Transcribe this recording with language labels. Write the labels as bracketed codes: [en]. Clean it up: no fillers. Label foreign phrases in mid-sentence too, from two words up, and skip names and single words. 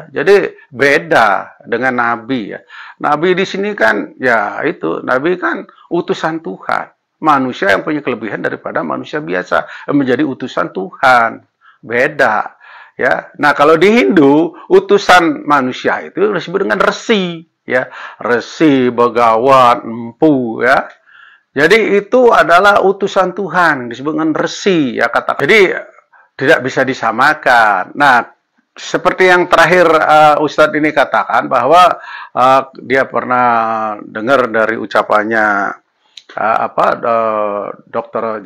[id] Jadi beda dengan nabi, ya. Nabi di sini kan ya itu, nabi kan utusan Tuhan. Manusia yang punya kelebihan daripada manusia biasa menjadi utusan Tuhan. Beda, ya. Nah, kalau di Hindu utusan manusia itu disebut dengan resi, ya, resi, begawan, empu, ya. Jadi itu adalah utusan Tuhan disebut dengan resi, ya kata. Jadi tidak bisa disamakan. Nah, seperti yang terakhir Ustadz ini katakan bahwa dia pernah dengar dari ucapannya Dr.